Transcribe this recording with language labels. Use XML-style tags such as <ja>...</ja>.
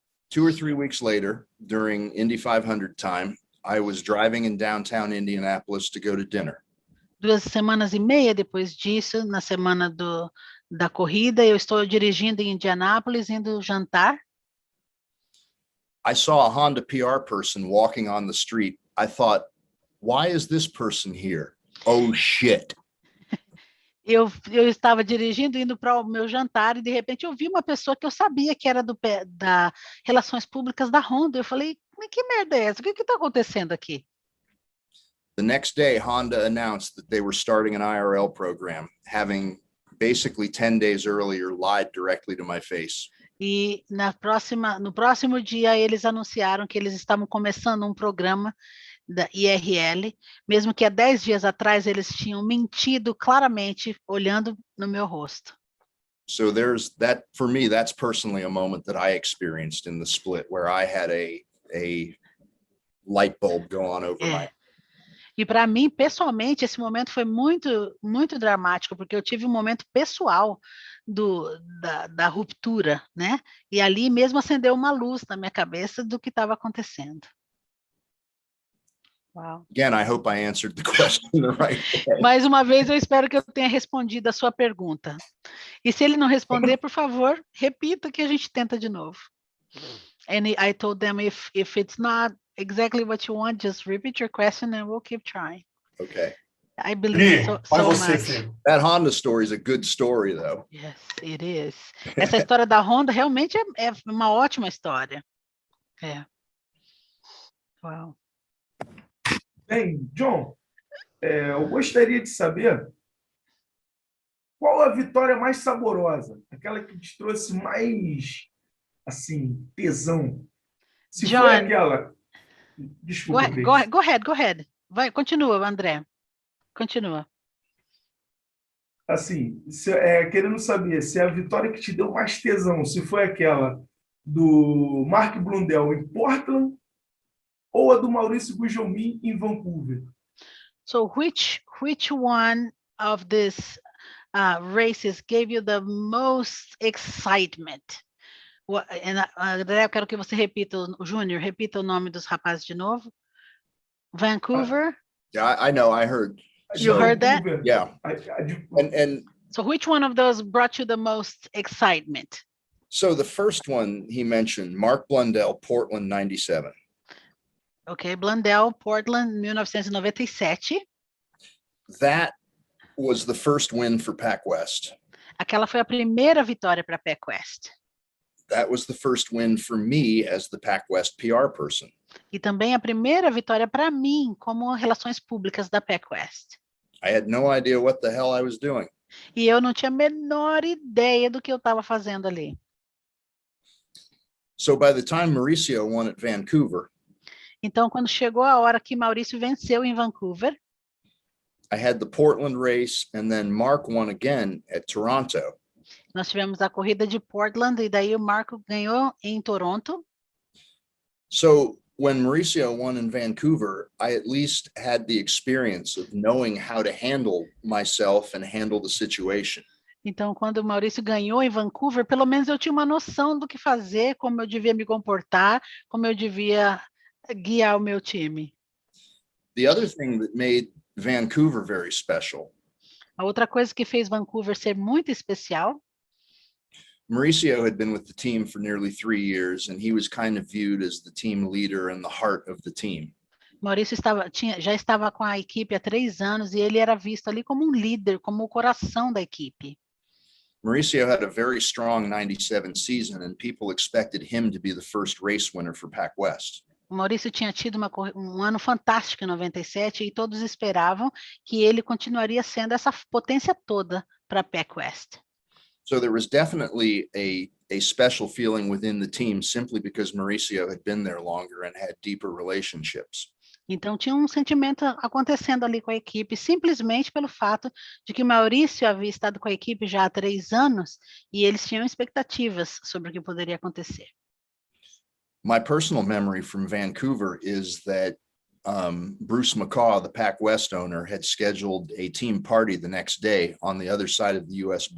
<en>2 or 3 weeks later, during Indy 500 time, I was driving in downtown Indianapolis to go to dinner.</en> <pt>2 semanas e meia depois disso, na semana da corrida, eu estou dirigindo em Indianápolis, indo jantar.</pt> <en>I saw a Honda PR person walking on the street. I thought, why is this person here? Oh, shit.</en> <pt>Eu estava dirigindo, indo para o meu jantar, e de repente eu vi uma pessoa que eu sabia que era da Relações Públicas da Honda. Eu falei, mas que merda é essa? O que está acontecendo aqui?</pt> <en>The next day, Honda announced that they were starting an IRL program, having basically 10 days earlier lied directly to my face.</en> <pt>E no próximo dia, eles anunciaram que eles estavam começando um programa da IRL, mesmo que há 10 dias atrás eles tinham mentido claramente, olhando no meu rosto.</pt> <en>So there's that, for me, that's personally a moment that I experienced in the split where I had a light bulb go on over my.</en> <pt>E para mim, pessoalmente, esse momento foi muito, muito dramático, porque eu tive um momento pessoal da ruptura, né? E ali mesmo acendeu uma luz na minha cabeça do que estava acontecendo.</pt> <en>Wow. Again, I hope I answered the question the right way.</en> <pt>Mais uma vez, eu espero que eu tenha respondido a sua pergunta. E se ele não responder, por favor, repita que a gente tenta de novo.</pt> <en>And I told them, if it's not exactly what you want, just repeat your question and we'll keep trying. Okay. I believe so much.</en> <pt>Filho.</pt> <en>That Honda story is a good story, though. Yes, it is.</en> <pt>Essa história da Honda realmente é uma ótima história. É. Uau. Bem, John, eu gostaria de saber qual a vitória mais saborosa, aquela que te trouxe mais, assim, tesão. Se John, foi aquela... Desculpa,</pt> <en>go ahead.</en> <pt>Vai, continua, André. Continua. Assim, querendo saber se a vitória que te deu mais tesão, se foi aquela do Mark Blundell em Portland ou a do Maurício Gugelmin em Vancouver.</pt> <en>So which one of these races gave you the most excitement?</en> <pt>André, eu quero que você repita, o Júnior, repita o nome dos rapazes de novo.</pt> <en>Vancouver? Yeah, I know, I heard. You heard that? Yeah. And so which one of those brought you the most excitement? so the first one he mentioned, Mark Blundell, Portland, 97. Okay, Blundell, Portland, 1997. That was the first win for PacWest.</en> <pt>Aquela foi a primeira vitória para a PacWest.</pt> <en>That was the first win for me as the PacWest PR person.</en> <pt>E também a primeira vitória para mim como relações públicas da PacWest.</pt> <en>I had no idea what the hell I was doing.</en> <pt>E eu não tinha a menor ideia do que eu estava fazendo ali.</pt> <en>So by the time Mauricio won at Vancouver,</en> <pt>então, quando chegou a hora que Maurício venceu em Vancouver,</pt> <en>I had the Portland race and then Mark won again at Toronto.</en> <pt>Nós tivemos a corrida de Portland e daí o Marco ganhou em Toronto.</pt> <en>So when Mauricio won in Vancouver, I at least had the experience of knowing how to handle myself and handle the situation.</en> <pt>Então, quando o Maurício ganhou em Vancouver, pelo menos eu tinha uma noção do que fazer, como eu devia me comportar, como eu devia guiar o meu time.</pt> <en>The other thing that made Vancouver very special.</en> <pt>A outra coisa que fez Vancouver ser muito especial.</pt> <en>Mauricio had been with the team for nearly 3 years, and he was kind of viewed as the team leader and the heart of the team.</en> <pt>Maurício já estava com a equipe há 3 anos e ele era visto ali como um líder, como o coração da equipe.</pt> <en>Mauricio had a very strong 97 season, and people expected him to be the first race winner for PacWest.</en> <pt>O Maurício tinha tido um ano fantástico em 97 e todos esperavam que ele continuaria sendo essa potência toda para a PacWest.</pt> <en>So there was definitely a special feeling within the team simply because Mauricio had been there longer and had deeper relationships.</en> <pt>Então tinha um sentimento acontecendo ali com a equipe, simplesmente pelo fato de que Maurício havia estado com a equipe já há 3 anos e eles tinham expectativas sobre o que poderia acontecer.</pt> <en>My personal memory from Vancouver is that Bruce McCaw, the PacWest owner, had scheduled a team party the next day on the other side of the U.S.</en>